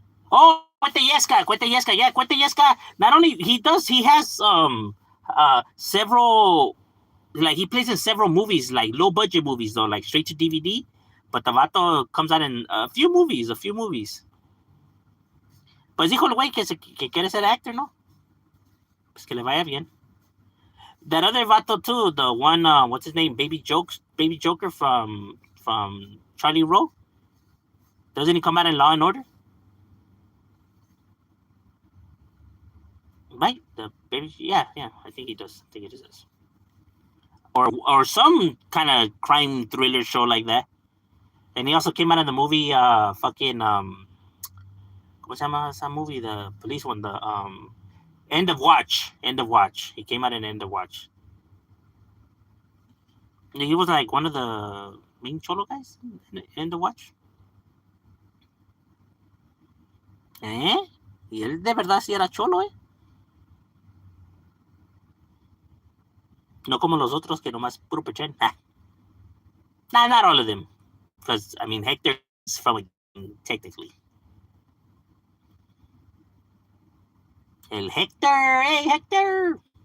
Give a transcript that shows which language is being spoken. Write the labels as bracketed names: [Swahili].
[English] Oh, Cuete Yesca. Yeah, Cuete Yesca. Not only he has several, like he plays in several movies, like low budget movies though, like straight to DVD. But the vato comes out in a few movies. [Spanish] Pues dijo el güey que quiere ser actor, ¿no? Pues que le vaya bien. [English] That other vato too, the one, what's his name, Baby Joker from Charlie Rowe. Doesn't he come out in Law and Order? Right, the baby, yeah, I think he does. Or some kind of crime thriller show like that. And he also came out in the movie, fucking, what's that movie? The police one, the End of Watch. He came out in End of Watch. He was like one of the main cholo guys in End of Watch. [Spanish] Y él de verdad sí era cholo, No como los otros que nomás puro pechén. [English] Nah, not all of them. Because, I mean, Hector is from a technically. [Spanish] El Hector, hey Hector.